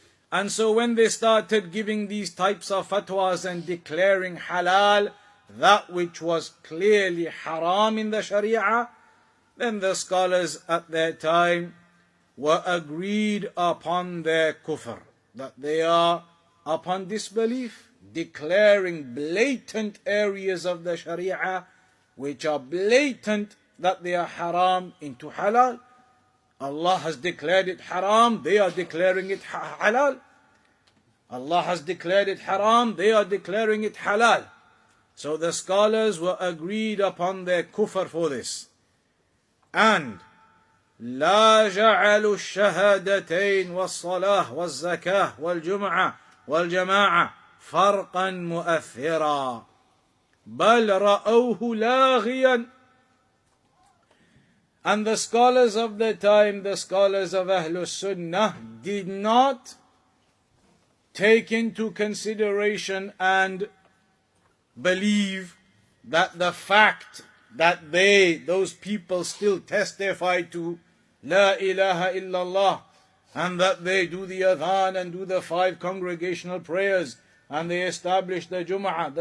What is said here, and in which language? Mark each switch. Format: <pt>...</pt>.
<en>And so when they started giving these types of fatwas and declaring halal that which was clearly haram in the Sharia, then the scholars at that time were agreed upon their kufr, that they are upon disbelief, declaring blatant areas of the Sharia which are blatant that they are haram into halal. Allah has declared it haram, they are declaring it halal. Allah has declared it haram, they are declaring it halal. So the scholars were agreed upon their kufr for this. And</en> <ar>لا جعلوا الشهادتين والصلاة والزكاة والجمعة والجماعة فرقا مؤثرا بل رأوه لاغيا.</ar> <en>And the scholars of the time, the scholars of Ahlul Sunnah, did not take into consideration and believe that the fact that those people still testify to La ilaha illallah, and that they do the adhan and do the 5 congregational prayers and they establish the Jum'ah.</en>